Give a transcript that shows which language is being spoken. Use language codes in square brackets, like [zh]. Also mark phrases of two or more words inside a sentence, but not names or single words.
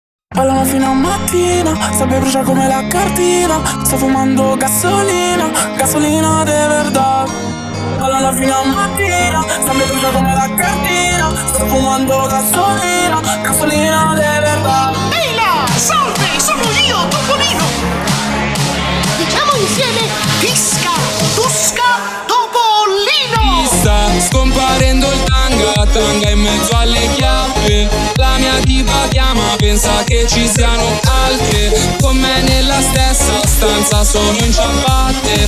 [it] Ballano fino a mattina, sabbia brucia come la cartina. Sto fumando gasolina, [es] gasolina de verdad. [it] Ballano fino a mattina, sabbia brucia come la cartina. Sto fumando gasolina, [es] gasolina de verdad. [it] Ehi là, salve, sono io, Topolino. Diciamo insieme Fisca, Tusca, Topolino. Sta scomparendo il tanga, tanga in mezzo alle chiappe. La mia tipa chiama, pensa che ci siano altre con me nella stessa stanza, sono in ciabatte.